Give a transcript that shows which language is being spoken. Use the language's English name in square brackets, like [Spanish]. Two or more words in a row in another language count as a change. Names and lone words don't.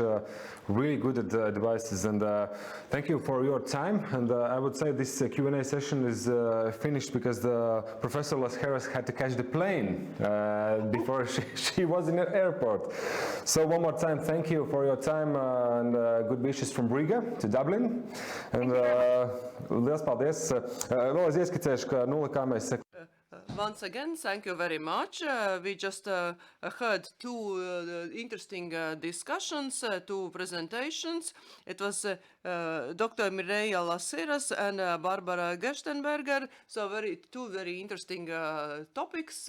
[English] Really good advices, and thank you for your time. And I would say this Q&A session is finished because the Professor Las Heras had to catch the plane before she was in the airport. So one more time, thank you for your time and good wishes from Riga to Dublin. [Latvian] And liels paldies. Vēlreiz ieskicēšu, ka kā mēs [English] Once again, thank you very much. We just heard two interesting discussions, two presentations. It was Dr. Mireia Las Heras and Barbara Gerstenberger. So two very interesting topics.